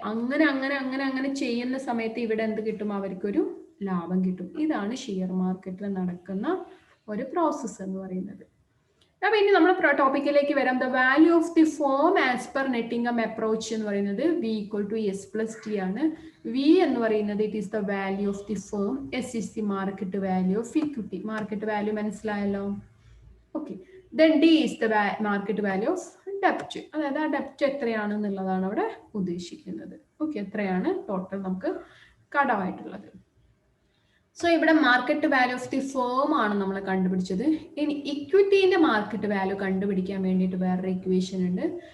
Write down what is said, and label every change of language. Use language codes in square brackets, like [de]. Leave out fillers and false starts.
[ml] അങ്ങനെ അങ്ങനെ അങ്ങനെ അങ്ങനെ ചെയ്യുന്ന സമയത്ത് ഇവിടെ എന്ത് കിട്ടും? അവർക്കൊരു ലാഭം കിട്ടും. ഇതാണ് ഷെയർ മാർക്കറ്റിൽ നടക്കുന്ന ഒരു പ്രോസസ്സ് എന്ന് പറയുന്നത്. അപ്പൊ ഇനി നമ്മൾ ടോപ്പിക്കിലേക്ക് വരാം. [en] the value of the firm as per net income approach [ml] എന്ന് പറയുന്നത് V = S+T ആണ്. [en] V [ml] എന്ന് പറയുന്നത് [en] It is the value of the form. S is the market value of equity. [ml] Market value മനസ്സിലായല്ലോ? Okay. [en] Then D is the market value of debt. [ml] അതായത് ആ ഡെപ്റ്റ് എത്രയാണെന്നുള്ളതാണ് അവിടെ ഉദ്ദേശിക്കുന്നത്. ഓക്കെ, എത്രയാണ് ടോട്ടൽ നമുക്ക് കടമായിട്ടുള്ളത്. സോ ഇവിടെ market value of the firm ആണ് നമ്മൾ കണ്ടുപിടിച്ചത്. ഇനി ഇക്വിറ്റീൻ്റെ മാർക്കറ്റ് വാല്യൂ കണ്ടുപിടിക്കാൻ വേണ്ടിയിട്ട് വേറൊരു ഇക്വേഷൻ ഉണ്ട്.